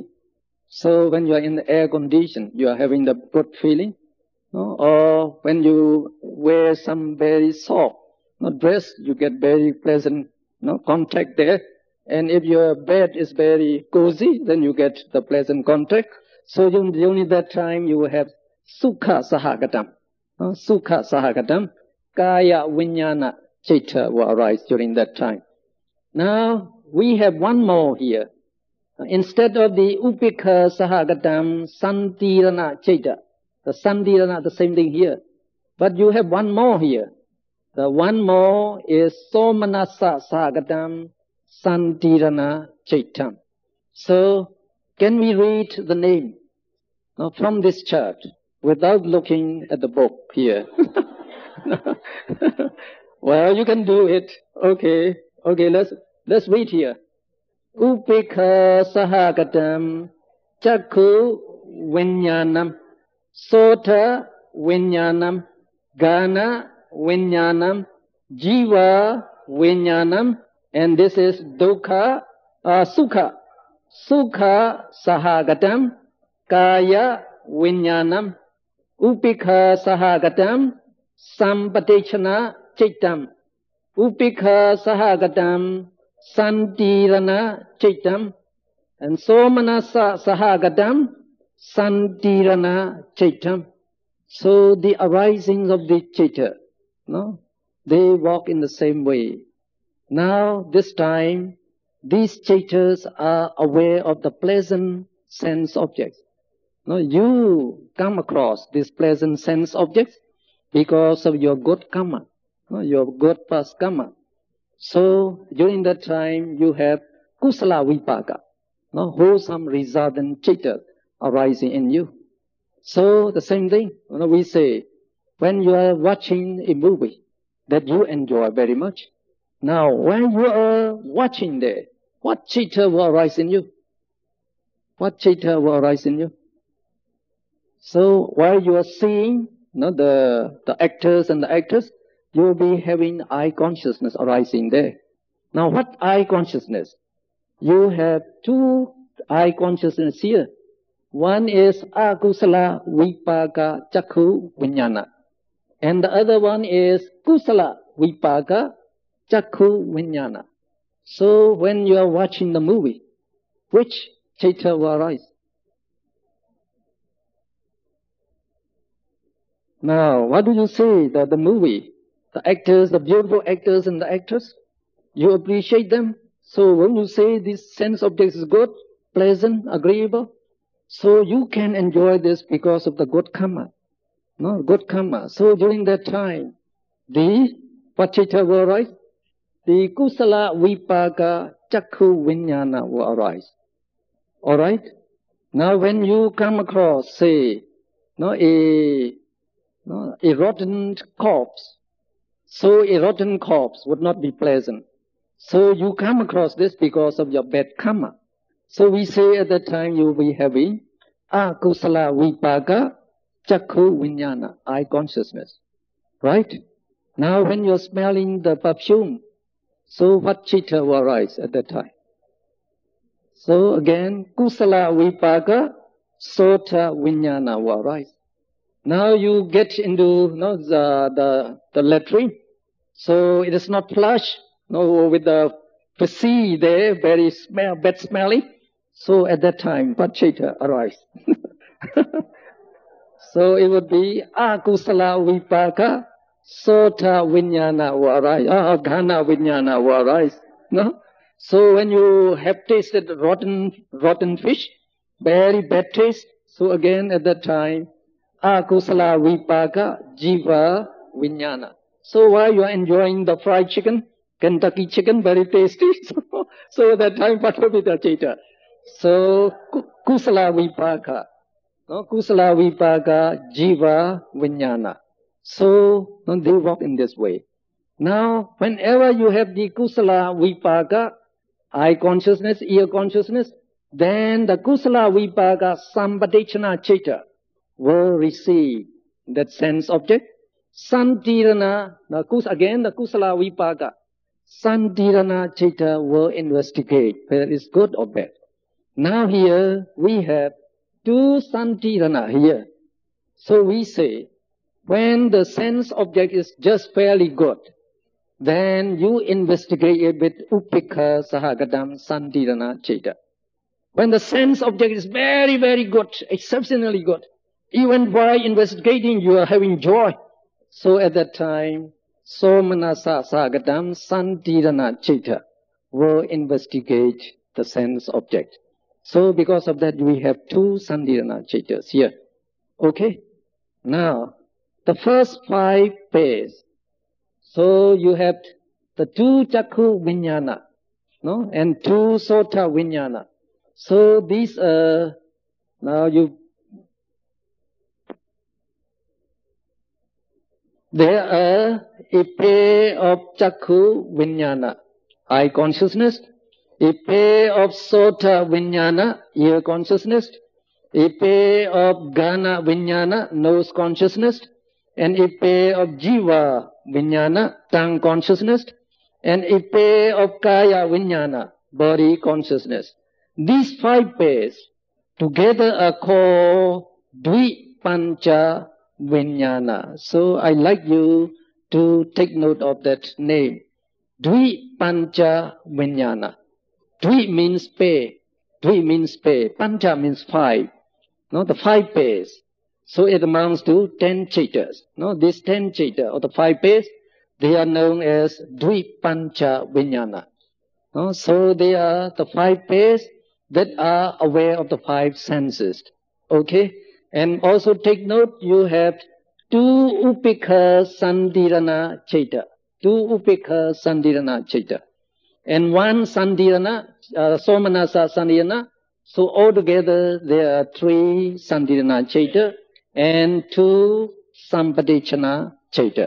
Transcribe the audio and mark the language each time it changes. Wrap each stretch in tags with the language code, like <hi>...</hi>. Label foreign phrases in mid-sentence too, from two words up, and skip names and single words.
<en>So when you are in the air condition, you are having the good feeling. Or when you wear some very soft dress, you get very pleasant contact there. And if your bed is very cozy, then you get the pleasant contact. So only that time you will have</en> <pi>sukha sahagatam. Sukha sahagatam. Kaya vinyana citta</pi> <en>will arise during that time. Now we have one more here. Instead of the</en> <pi>upekha sahagatam santirana citta.</pi> <en>The santirana, the same thing here. But you have one more here. The one more is</en> <pi>somanasa sahagatam santirana cittam.</pi> <en>So can we read the name from this chart without looking at the book here? Well, you can do it. Okay, let's read here.</en> <pi>Upekha sahagatam chakku vinyanam sota vinyanam gana vinyanam jiva vinyanam,</pi> <en>and this is</en> <pi>dukkha sukha. Sukha sahagatam kaya vinyanam upekha sahagatam sampatechana cittam. Upekha sahagatam santirana cittam. And somanasa sahagatam santirana cittam.</pi> <en>So the arising of the citta, they walk in the same way. Now this time, these cittas are aware of the pleasant sense objects. You come across these pleasant sense objects because of your good karma, your good past karma. So during that time you have</en> <pi>kusala vipaka,</pi> <en>wholesome resultant citta arising in you. So the same thing, we say, when you are watching a movie that you enjoy very much, now when you are watching there, what citta will arise in you? What citta will arise in you? So while you are seeing the actors and the actress, you will be having eye consciousness arising there. Now what eye consciousness? You have 2 eye consciousness here. One is</en> <pi>akusala vipaka chakku vinyana.</pi> <en>And the other one is</en> <pi>kusala vipaka chakku vinyana.</pi> <en>So when you are watching the movie, which citta will arise? Now, what do you say that the movie, the actors, the beautiful actors and the actress, you appreciate them? So when you say this sense object is good, pleasant, agreeable, so you can enjoy this because of the good karma. Good karma. So during that time, what citta will arise?</en> <pi>The kusala vipaka chakku vinyana</pi> <en>will arise. Alright? Now when you come across, say, a rotten corpse, so a rotten corpse would not be pleasant. So you come across this because of your bad karma. So we say at that time you will be having</en> <pi>akusala vipaka chakku vinyana,</pi> <en>eye consciousness. Right? Now when you're smelling the perfume, so what citta will arise at that time? So again,</en> <pi>kusala vipaka sota vinyana</pi> <en>will arise. Now you get into the latrine, so it is not flush, with the feces there, very bad smelling. So at that time, what citta arise? So it would be</en> <pi>akusala vipaka sota vinyana</pi> <en>will arise,</en> <pi>ghana vinyana</pi> <en>will arise. So when you have tasted rotten fish, very bad taste, so again at that time,</en> <pi>akusala vipaka jiva vijnana.</pi> <en>So while you are enjoying the fried chicken, Kentucky chicken, very tasty, so at that time</en> <pi>patavita citta. So kusala vipaka, no, kusala vipaka jiva vijnana.</pi> <en>So they walk in this way. Now, whenever you have the</en> <pi>kusala vipaka,</pi> <en>eye consciousness, ear consciousness, then the</en> <pi>kusala vipaka sampadechana citta</pi> <en>will receive that sense object. Santirana, again the</en> <pi>kusala vipaka, santirana citta</pi> <en>will investigate whether it's good or bad. Now here we have two santirana here. So we say, when the sense object is just fairly good, then you investigate it with</en> <pi>upekha sahagadam santirana citta.</pi> <en>When the sense object is very, very good, exceptionally good, even while investigating you are having joy. So at that time,</en> <pi>somanasa sahagadam santirana citta</pi> <en>will investigate the sense object. So because of that we have two</en> <pi>santirana cittas</pi> <en>here. Okay? Now, the first 5 pairs. So you have the 2</en> <pi>chakku vijnana,</pi> <en>no, and 2</en> <pi>sota vijnana.</pi> <en>So these are, now there are a pair of chakku vijnana, eye consciousness, a pair of</en> <pi>sota vijnana,</pi> <en>ear consciousness, a pair of</en> <pi>gana vijnana,</pi> <en>nose consciousness, and a pair of</en> <pi>jiva vijnana,</pi> <en>tongue consciousness, and a pair of</en> <pi>kaya vijnana,</pi> <en>body consciousness. These 5 pairs together are called</en> <pi>Dvipancha Vijnana.</pi> <en>So I like you to take note of that name.</en> <pi>Dvipancha Vijnana. Dvi</pi> <en>means pair. Dvi means pair. Pancha means 5. No, the 5 pairs. So it amounts to 10 cittas. No, these 10 citta or the 5 pairs, they are known as</en> <pi>Dvipancha Vijnana.</pi> <en>No, so they are the 5 pairs that are aware of the 5 senses. Okay? And also take note, you have 2</en> <pi>upekha santirana citta.</pi> <en>2</en> <pi>upekha santirana citta.</pi> <en>And 1 santirana,</en> <pi>somanasa santirana.</pi> <en>So altogether there are 3</en> <pi>santirana citta</pi> <en>and 2</en> <pi>sampadechana citta.</pi>